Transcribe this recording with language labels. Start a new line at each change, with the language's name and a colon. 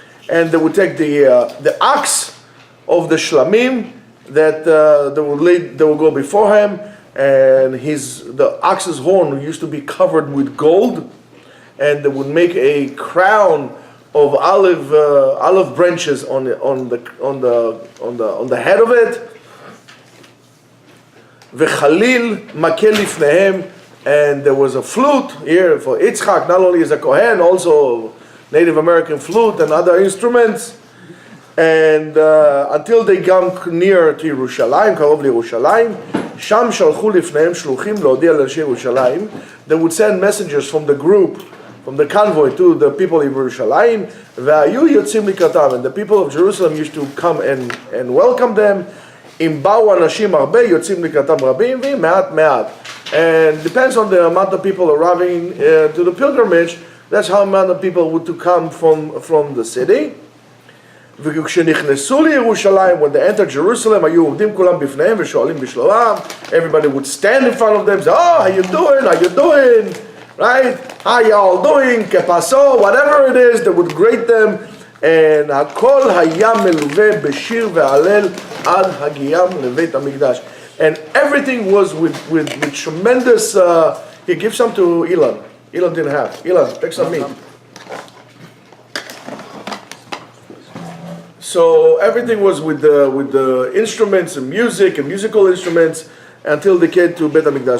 English: And they would take the ox of the shlamim that they will go before him, and the ox's horn used to be covered with gold, and they would make a crown of olive branches on the head of it.
Hebrew: V'chalil makel lifnehem,
English: and there was a flute here for Yitzchak, not only as a Kohen, also Native American flute and other instruments. And until they come near to Yerushalayim,
Hebrew: קרוב לירושלים, שם שלחו לפניהם שלוחים להודיע לאנשי ירושלים.
English: They would send messengers from the group, from the convoy to the people of Yerushalayim.
Hebrew: והיו יוצאים לקראתם,
English: and the people of Jerusalem used to come and welcome them.
Hebrew: אם באו אנשים הרבה, יוצאים לקראתם רבים, ואם מעט מעט.
English: And depends on the amount of people arriving to the pilgrimage. That's how amount of people would to come from the city.
Hebrew: וכשנכנסו לירושלים,
English: when they entered Jerusalem,
Hebrew: היו עומדים כולם בפניהם ושואלים בשלומם.
English: Everybody would stand in front of them, say, "Oh, how you doing? Right? How y'all doing?
Spanish: Que paso?"
English: Whatever it is, they would greet them.
Hebrew: And הכל היה מלווה בשיר והלל עד הגיעם לבית המקדש.
English: And everything was with tremendous. He gives some to Elon. Elon didn't have. Elon, take some meat. So everything was with the instruments and music and musical instruments until they came to Beit HaMikdash.